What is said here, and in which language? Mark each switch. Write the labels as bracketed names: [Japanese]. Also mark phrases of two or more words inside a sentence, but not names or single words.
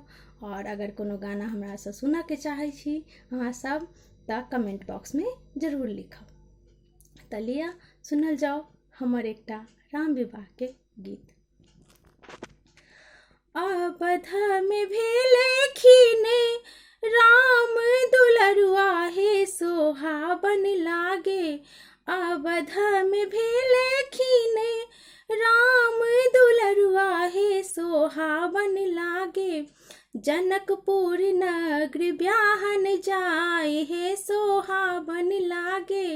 [Maithili] और अगर कोनो गाना हमरा से सुनऽ के चाहै छी अहाँ सब तऽ [English] comment box [Maithili] में जरूर लिखब। तऽ लिअ सुनल जाओ हमर एकटा राम विवाह के गीत। अवधा में भेलखिन राम दुलरुआ हे सोहाबन लागे। अवधा में भेलखिन राम दुलरुआ हे सोहाबन लागे। जनकपुर नगर ब्याहन जाए हे सोहाबन लागे।